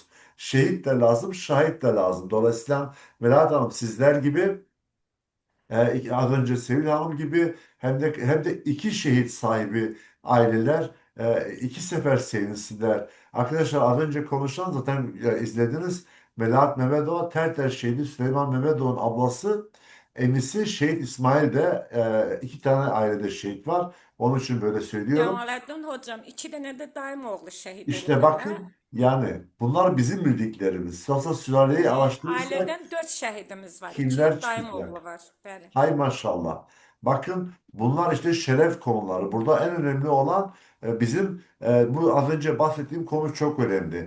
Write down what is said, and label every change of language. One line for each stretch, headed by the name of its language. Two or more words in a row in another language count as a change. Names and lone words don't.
Turkish: Şehit de lazım, şahit de lazım. Dolayısıyla Melahat Hanım sizler gibi az önce Sevil Hanım gibi hem de iki şehit sahibi aileler iki sefer sevinsinler. Arkadaşlar az önce konuşan zaten izlediniz. Melahat Mehmetova Terter şehidi Süleyman Mehmetoğlu'nun ablası Emisi Şehit İsmail de iki tane ailede şehit var. Onun için böyle söylüyorum.
Azerbaijani: Cəmaləddin hocam, 2 dənə də dayım oğlu şəhid
Turkish: İşte
Azerbaijani: olub elə.
Turkish: bakın yani bunlar bizim bildiklerimiz. Sosa sülaleyi araştırırsak
Azerbaijani: Ailədən 4 şəhidimiz var. 2
Turkish: kimler
Azerbaijani: dayım
Turkish: çıkacak?
Azerbaijani: oğlu var. Bəli. Hay maşallah.
Turkish: Bakın bunlar işte şeref konuları. Burada en önemli olan bizim bu az önce bahsettiğim konu çok önemli.